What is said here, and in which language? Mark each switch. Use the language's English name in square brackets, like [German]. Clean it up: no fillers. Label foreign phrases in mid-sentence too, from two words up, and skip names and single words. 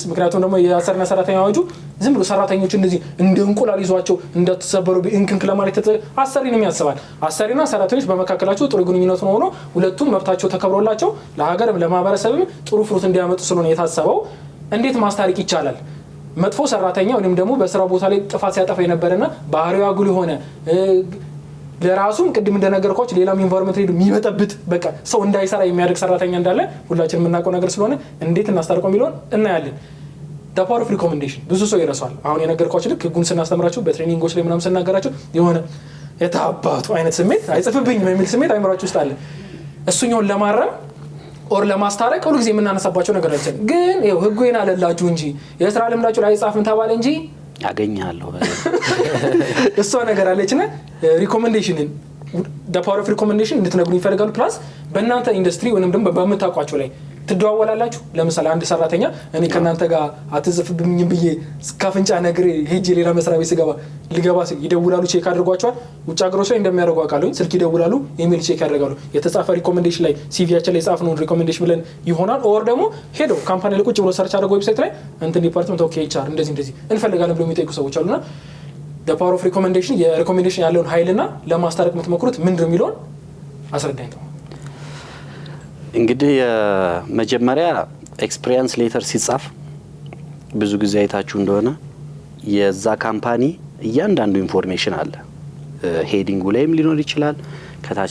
[Amharic] ምክንያቱም ደግሞ የአሰሪና ሰራተኛ አዋጁ ዝም ብሎ ሰራተኞች እንደዚህ እንደ እንቁላል ይዟቸው እንደተሰበሩ እንክንክ ለማለት አሰሪንም ያስባል። አሰሪና ሰራተኞች በመካከላቸው ጥሩ ግንኙነት ሆኖ ሁለቱም መብታቸው ተከብሮላቸው ለሀገርም ለማህበረሰብም ጥሩ ፍሩት እንዲያመጡ ስለሆነ የታሰበው እንዴት ማስታረቅ ይቻላል? መጥፎ ሰራተኛ ወይም ደግሞ በስራ ቦታ ላይ ጥፋት ሲያጠፋ የነበረና ባህሪው አጉል የሆነ ለራሱም ቅድም እንደነገርኳችሁ ሌላም ኢንቫይሮንመንት ሄዱ የሚበጠብጥ በቃ ሰው እንዳይሰራ የሚያደርግ ሰራተኛ እንዳለ ሁላችን የምናውቀው ነገር ስለሆነ እንዴት እናስታርቀው የሚለውን እናያለን። [English] the power of recommendation [Amharic] ብዙ ሰው ይረሳዋል። አሁን የነገርኳችሁ ልክ ህጉን ስናስተምራችሁ በትሬኒንጎች ላይ ምናምን ስናገራችሁ የሆነ የታባቱ አይነት ስሜት አይጽፍብኝም የሚል ስሜት አይምራችሁ ውስጥ አለ። እሱኛውን ለማረም ኦር ለማስታረቅ ሁሉ ጊዜ የምናነሳባቸው ነገር አለ። ግን ይኸው ህጉ ይናለላችሁ እንጂ የስራ ልምዳችሁ ላይ አይጻፍም ተባለ እንጂ ያገኛለሁ እሷ ነገር አለችና ሪኮሜንዴሽንን [English] the power of recommendation [Amharic] እንድትነግሩ ይፈልጋሉ። ፕላስ በእናንተ ኢንዱስትሪ ወይንም ደግሞ በመታቋቸው ላይ ትደዋወላላችሁ። ለምሳሌ አንድ ሰራተኛ እኔ ከናንተ ጋር አትጽፍብኝ ብዬ ካፍንጫ ነገር ሄጄ ሌላ መስሪያ ቤት ስገባ ልገባ ይደውላሉ፣ ቼክ አድርጓቸዋል። ውጭ ሀገሮች ላይ እንደሚያደርጉ አውቃለሁ። ስልክ ይደውላሉ፣ ኢሜል ቼክ ያደርጋሉ። የተጻፈ ሪኮሜንዴሽን ላይ ሲቪያችን ላይ ጻፍነው ሪኮሜንዴሽን ብለን ይሆናል። ኦር ደግሞ ሄዶ ካምፓኒ ላይ ቁጭ ብሎ ሰርች አድርገው ዌብሳይት ላይ እንትን [English] department OK HR [Amharic] እንደዚህ እንፈልጋለን ብለው የሚጠይቁ ሰዎች አሉና [English] the power of recommendation [Amharic] የሪኮሜንዴሽን ያለውን ኃይልና ለማስታረቅ የምትሞክሩት ምንድን ነው የሚለውን አስረዳኝ። እንግዲህ መጀመሪያ [English] experience letter [Amharic] ሲጻፍ ብዙ ጊዜ አይታችሁ እንደሆነ የዛ ካምፓኒ እያንዳንዱ ኢንፎርሜሽን አለ። ሄዲንጉ ላይም ሊኖር ይችላል፣ ከታች